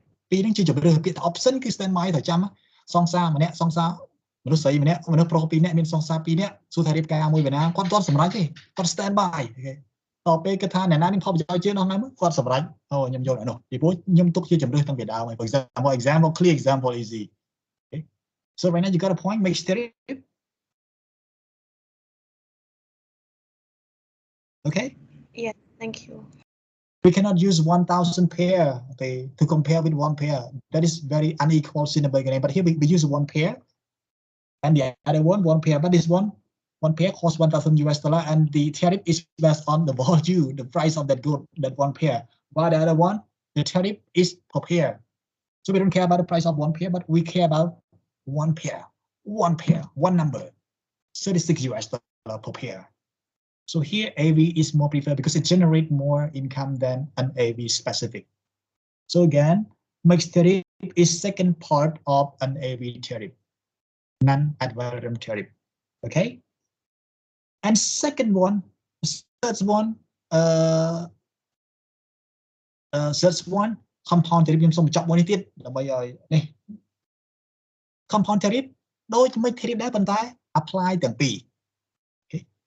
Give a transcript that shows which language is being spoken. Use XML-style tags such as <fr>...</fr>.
<km>ពីរហ្នឹងជាជម្រើសពាក្យថា option គឺ stand by ត្រូវចាំសង្សារម្នាក់សង្សារមនុស្សស្រីម្នាក់មនុស្សប្រុស2នាក់មានសង្សារ2នាក់សួរថារៀបការមួយបណ្ណាគាត់ទាន់សម្រេចទេគាត់ stand by អូខេតទៅពេលគាត់ថាអ្នកណានឹងផលប្រយោជន៍ជាងនោះណាគាត់សម្រេចអូខ្ញុំយកអានោះពីព្រោះខ្ញុំទុកជាជម្រើសតាំងពីដើមហើយ</km> <en>for example clear example easy okay so right now you got a point make steady okay Yes, thank you. we cannot use 1,000 pair okay to compare with one pair that is very unequal in the beginning but here we use one pair and the other one pair but this one pair costs $1,000 and the tariff is based on the value the price of that good that one pair while the other one the tariff is per pair so we don't care about the price of one pair but we care about one pair one number $36 per pair. So here AV is more preferred because it generates more income than an AV specific. So again, mixed tariff is second part of an AV tariff, non-ad valorem tariff. Okay, and second one, third one, third one, compound tariff</en> <km>ខ្ញុំសូមបញ្ចប់មួយនេះទៀតដើម្បីឲ្យនេះ</km> <en>compound tariff</en> <km>ដូចមិន</km> <en>tariff</en> <km>ដែរប៉ុន្តែ</km> <en>apply</en> <km>ទាំងពីរ</km> <en>okay.</en>